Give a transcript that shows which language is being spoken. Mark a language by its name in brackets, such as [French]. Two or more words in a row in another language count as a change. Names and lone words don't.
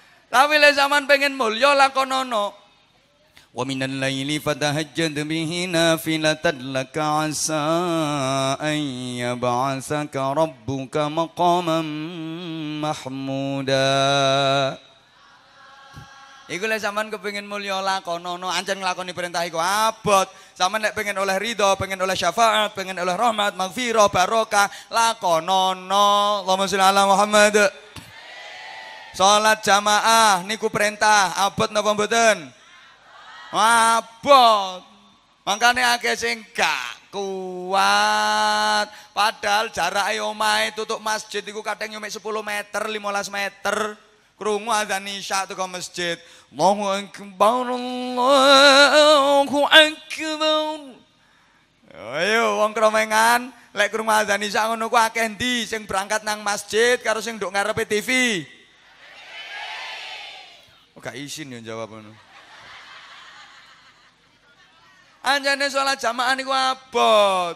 [Javanese] Tapi lek sampean pengen mulya lakonono. [Arabic] ومن الليل فتهجد به نافلة لك عسى أن يبعثك ربك مقاما محمودا. [Javanese] Iku lek sampean kepengin mulya lakonono, ancen nglakoni perintah iku abot. Sampean lek pengen oleh ridho, pengen oleh syafaat, pengen oleh rahmat, maghfirah, barokah, lakonono. [Arabic] اللهم صل على محمد. [Javanese] Salat jamaah niku perintah, abot napa mboten? Abot. Makane akeh sing gak kuat. Padahal jarak omahe tutuk masjid iku kadang nyumek 10 meter, 15 meter. Krungu adzan isya teko masjid. [Arabic] الله أكبر، الله أكبر. [Javanese] Ayo wong kromengan, lek krungu adzan isya ngono ku akeh ndi sing berangkat nang masjid karo sing nduk ngarepe TV? Gak isin yo jawab ngono. Anjane sholat jamaah niku abot.